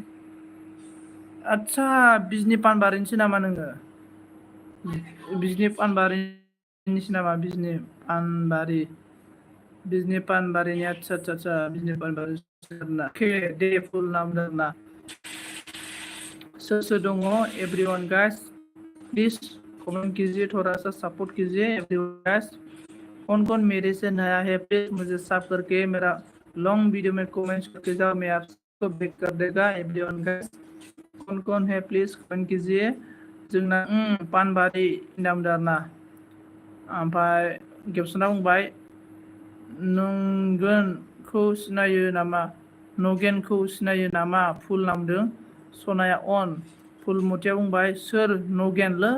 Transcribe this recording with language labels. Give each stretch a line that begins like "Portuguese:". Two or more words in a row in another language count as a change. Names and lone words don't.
Bodo: आदसा बिजनि पानबारिनिसो नामा नोङो बिजनि पानबारिनिसो नामा बिजनि पानबारिनि आदसा बिजनि पानबारि अके दे फुल नामदों आरोना सोर दङ
English: everyone guys please comment
Hindi: कीजिए थोड़ा सा सपोर्ट कीजिए
English: everyone guys
Hindi: कौन मेरे से नया है प्लीज मुझे सब करके मेरा
English: long video
Hindi: में कमेंट्स करके जाओ मैं आपको बैक कर देगा
English: everyone guys
Hindi: कौन है
English: please comment
Hindi: कीजिए
Bodo: जोंना पानबारि नामदों आरोना ओमफ्राय गेबसना बुंबाय नगेनखौ सिनायो नामा फुल नामदों सनाया अन फुलमतिया बुंबाय सोर नगेनलै